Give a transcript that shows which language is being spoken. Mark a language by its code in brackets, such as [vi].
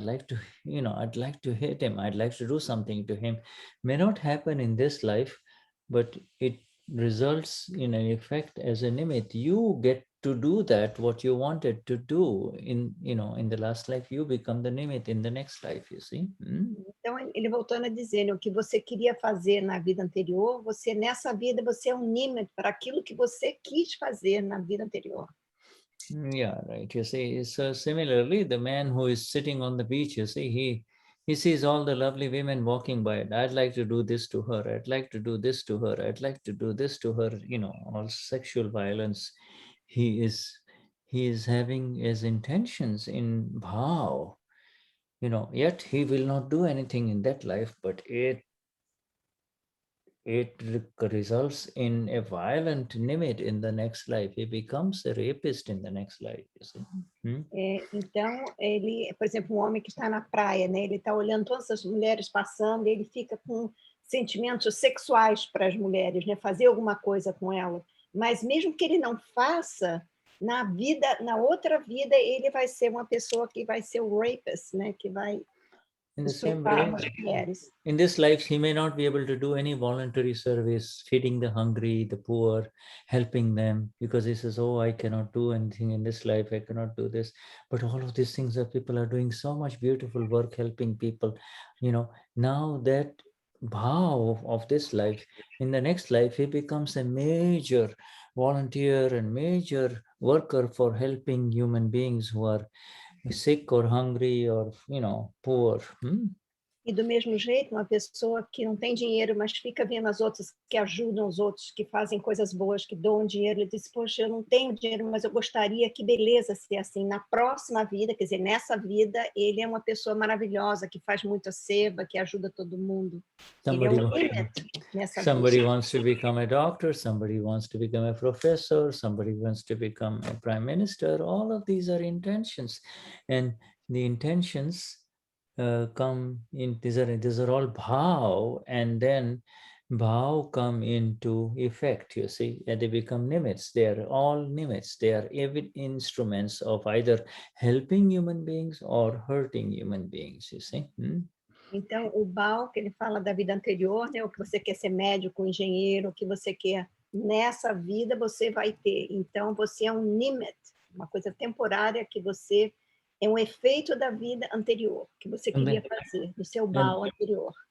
[en] I'd like to hit him. I'd like to do something to him. May not happen in this life, but it results in an effect as a nimit. You get to do that what you wanted to do in the last life. You become the nimit in the next life. You see. [pt] Então ele voltando a dizer, o que você queria fazer na vida anterior, nessa vida você é um nimit para aquilo que você quis fazer na vida anterior. [en] Yeah, right. You see, so similarly, the man who is sitting on the beach, you see, he sees all the lovely women walking by. I'd like to do this to her. I'd like to do this to her. I'd like to do this to her. All sexual violence. He is having his intentions in Bhaav. Yet he will not do anything in that life, but it it results in a violent Nimit in the next life. He becomes a rapist in the next life, you see. [pt] Então, ele, por exemplo, um homem que está na praia, né? Ele está olhando todas as mulheres passando, e ele fica com sentimentos sexuais para as mulheres, né? Fazer alguma coisa com ela. Mas mesmo que ele não faça, na vida, na outra vida, ele vai ser uma pessoa que vai ser o rapist, né? Que vai [en] In the same [pt] estuprar [en] way, [pt] as mulheres. [en] in this life, he may not be able to do any voluntary service, feeding the hungry, the poor, helping them, because he says, oh, I cannot do anything in this life, I cannot do this. But all of these things that people are doing so much beautiful work, helping people, you know, now that Bhaav of this life, in the next life, he becomes a major volunteer and major worker for helping human beings who are sick or hungry or, you know, poor. [pt] E do mesmo jeito, uma pessoa que não tem dinheiro, mas fica vendo as outras que ajudam os outros, que fazem coisas boas, que doam dinheiro, ele diz, poxa, eu não tenho dinheiro, mas eu gostaria, que beleza ser assim. Na próxima vida, quer dizer, nessa vida, ele é uma pessoa maravilhosa, que faz muita seva, que ajuda todo mundo. [en] Somebody, [pt] ele é um limit nessa [en] somebody [pt] vida. [en] wants to become a doctor, somebody wants to become a professor, somebody wants to become a prime minister. All of these are intentions. And the intentions come in, these are all bhaav, and then bhaav come into effect, you see, and they become nimits. They are all nimits. They are instruments of either helping human beings or hurting human beings, you see. [pt] Então, o Bhaav, que ele fala da vida anterior, né, o que você quer ser médico, engenheiro, o que você quer nessa vida, você vai ter. Então, você é um nimit, uma coisa temporária que você é um efeito da vida anterior, que você queria fazer, do seu Bhaav anterior.